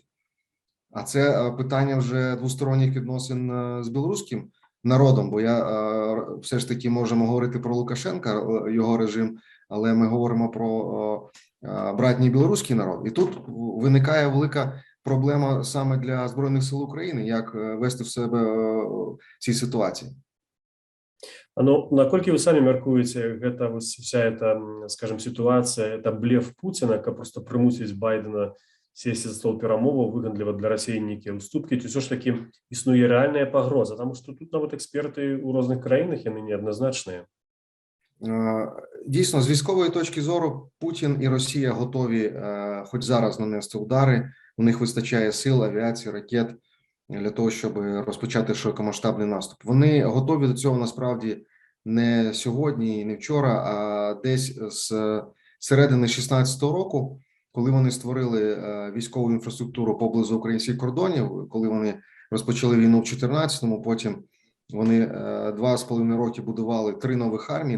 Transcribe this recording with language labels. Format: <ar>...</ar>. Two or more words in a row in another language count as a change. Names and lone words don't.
<uk>А це питання вже двосторонніх відносин з білоруським народом, бо все ж таки можемо говорити про Лукашенка, його режим, але ми говоримо про братній білоруський народ. І тут виникає велика проблема саме для Збройних сил України, як вести в себе в цій ситуації. Ну,</uk> <be>наколькі вы самі мяркуеце, гэта</be> <ru>вся эта, скажем, ситуация, это блеф Путина,</ru> <be>каб просто прымусіць Байдена сесть за стол перамоваў, выгандліва для Расіі нейкія уступкі, ці ўсё ж такі існуе рэальная пагроза, таму што тут нават експерты ў розных краінах, яны неадназначныя.</be> <uk>Дійсно, з військової точки зору Путін і Росія готові хоч зараз нанести удари, у них вистачає сил, авіації, ракет для того, щоб розпочати широкомасштабний наступ. Вони готові до цього насправді не сьогодні і не вчора, а десь з середини 16-го року, коли вони створили військову інфраструктуру поблизу українських кордонів, коли вони розпочали війну в 14-му, потім вони 2,5 роки будували 3 нових армії.</uk>